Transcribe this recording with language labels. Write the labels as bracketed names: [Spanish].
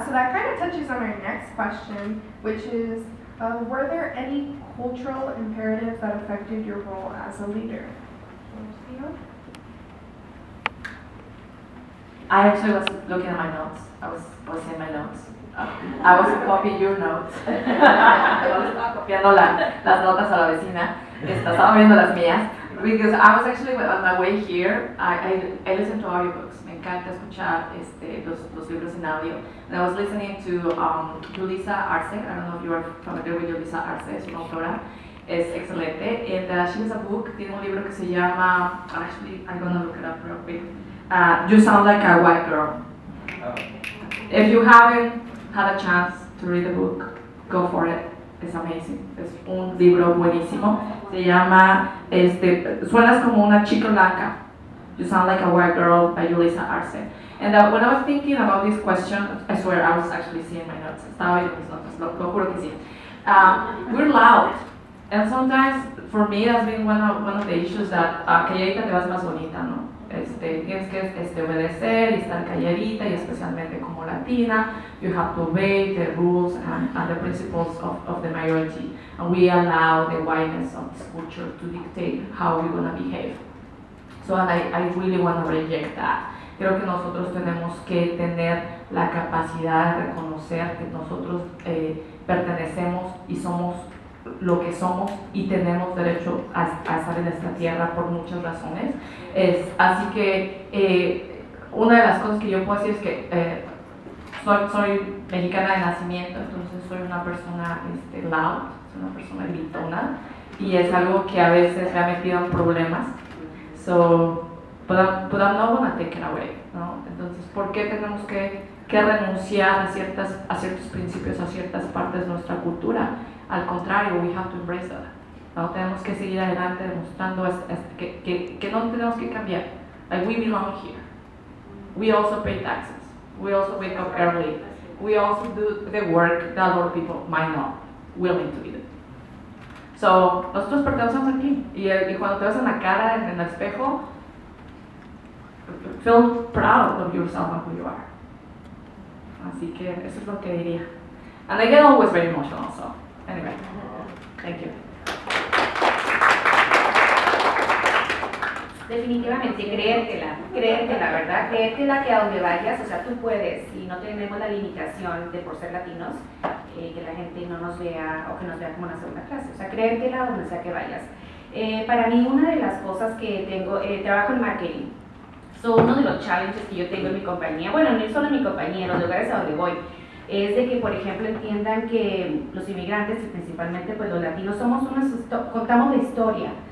[English] touches on our next question, which is, were there any cultural imperatives that affected your role as a leader? I actually was looking at my notes. I was in my notes. I was copying your notes. [Spanish] Estaba copiando las notas a la vecina. Estaba viendo las mías. [English] Because I was actually on my way here. I listen to audiobooks. [Spanish] Me encanta escuchar los libros en audio. [English] And I was listening to Julissa Arce. I don't know if you are familiar with Julissa Arce. [Spanish] Es una autora. Es excelente. [English] And she has a book. [Spanish] Tiene un libro que se llama. [English] Actually, I'm gonna look it up real quick. You Sound Like a White Girl. If you haven't had a chance to read the book, go for it. It's amazing. [Spanish] Es un libro buenísimo. Se llama, Suenas como una chica blanca. [English] You Sound Like a White Girl by Julissa Arce. And when I was thinking about this question, I swear I was actually seeing my notes. [Spanish] Estaba viendo mis notas, lo juro que sí. [English] We're loud. And sometimes, for me, that's been one of the issues that [Spanish] calladita te vas más bonita, [English] ¿no? [Spanish] Tienes que obedecer y estar calladita, y especialmente como latina, [English] you have to obey the rules and the principles of the majority. And we allow the whiteness of this culture to dictate how we're going to behave. So and I really want to reject that. [Spanish] Creo que nosotros tenemos que tener la capacidad de reconocer que nosotros pertenecemos y somos lo que somos y tenemos derecho a estar en esta tierra por muchas razones. Así que una de las cosas que yo puedo decir es que soy mexicana de nacimiento, entonces soy una persona loud, soy una persona gritona, y es algo que a veces me ha metido en problemas. [English] But I'm not gonna take it away, [Spanish] ¿no? Entonces, ¿por qué tenemos que renunciar a ciertos principios, a ciertas partes de nuestra cultura? Al contrario, [English] we have to embrace that. [Spanish] ¿No? Tenemos que seguir adelante demostrando que no tenemos que cambiar. [English] Like, we belong here. We also pay taxes. We also wake up early. We also do the work that a lot of people might not willing to do. [Spanish] So, nosotros pertenecemos aquí. Y cuando te ves en la cara, en el espejo, [English] feel proud of yourself and who you are. [Spanish] Así que eso es lo que diría. [English] And I get always very emotional, so anyway, thank you. [Spanish] Definitivamente, creértela, ¿verdad? Creértela que a donde vayas, o sea, tú puedes, y no tenemos la limitación de por ser latinos, que la gente no nos vea o que nos vea como una segunda clase, o sea, creértela donde sea que vayas. Para mí, una de las cosas que tengo, trabajo en marketing, uno de los challenges que yo tengo en mi compañía, bueno, no solo en mi compañía, en los lugares a donde voy, es de que, por ejemplo, entiendan que los inmigrantes y principalmente pues los latinos contamos la historia.